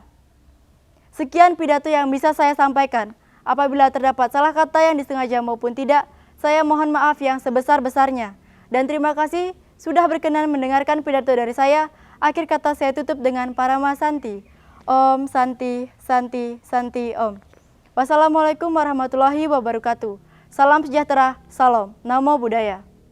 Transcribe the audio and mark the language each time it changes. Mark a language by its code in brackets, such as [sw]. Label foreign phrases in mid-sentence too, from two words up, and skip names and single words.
[id] Sekian pidato yang bisa saya sampaikan. Apabila terdapat salah kata yang disengaja maupun tidak, saya mohon maaf yang sebesar-besarnya. Dan terima kasih sudah berkenan mendengarkan pidato dari saya. Akhir kata saya tutup dengan Parama Santi. [sa] Om Santi, Santi, Santi Om. [ar] Wassalamualaikum warahmatullahi wabarakatuh. [id] Salam sejahtera, salam, [pi] namo buddhaya.